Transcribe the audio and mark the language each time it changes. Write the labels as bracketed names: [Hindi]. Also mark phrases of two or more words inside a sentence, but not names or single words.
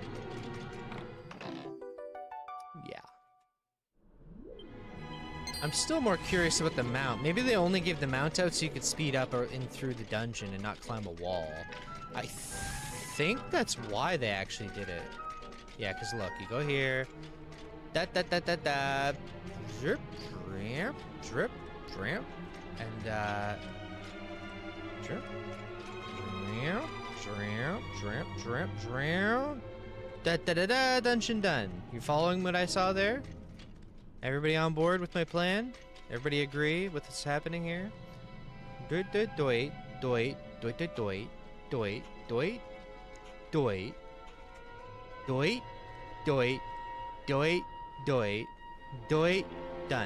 [English] Yeah. I'm still more curious about the mount. Maybe they only gave the mount out so you could speed up or in through the dungeon and not climb a wall. I think that's why they actually did it. Yeah, because look, you go here. Da-da-da-da-da. Drip, drip, drip, drip. And, drip. Drip. Drip, drip, drip, drip. Da-da-da-da, dungeon done. You following what I saw there? Everybody on board with my plan? Everybody agree with what's happening here? Doit, doit, doit, doit, doit, doit, doit, doit, doit, doit, doit, doit, doit, doit, doit, done.